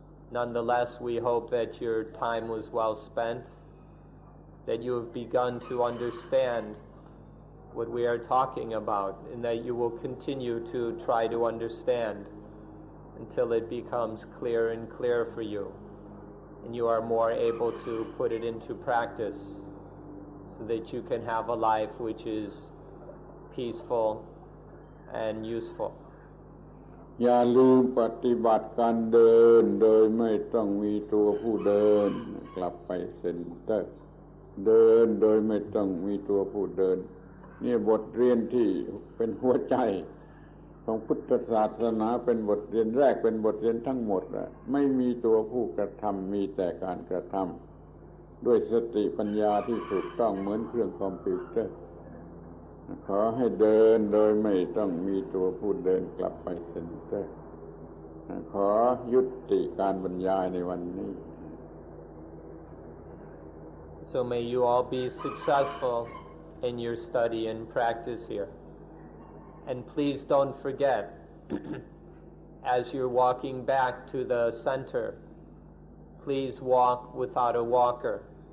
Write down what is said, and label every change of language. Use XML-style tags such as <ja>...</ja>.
<en>Nonetheless, we hope that your time was well spent, that you have begun to understand what we are talking about, and that you will continue to try to understand until it becomes clearer and clearer for you, and you are more able to put it into practice so that you can have a life which is peaceful and useful.</en> <th>อย่าลืมปฏิบัติการเดินโดยไม่ต้องมีตัวผู้เดินกลับไปเซ็นเตอร์เดินโดยไม่ต้องมีตัวผู้เดินนี่บทเรียนที่เป็นหัวใจ ของพุทธศาสนาเป็นบทเรียนแรกเป็นบทเรียนทั้งหมดไม่มีตัวผู้กระทำมีแต่การกระทำด้วยสติปัญญาที่ถูกต้องเหมือนเครื่องคอมพิวเตอร์ขอให้เดินโดยไม่ต้องมีตัวผู้เดินกลับไปเซ็นเตอร์ขอยุติการบรรยายในวันนี้</th> <en>So may you all be successful in your study and practice here. And please don't forget, as you're walking back to the center, please walk without a walker.</en>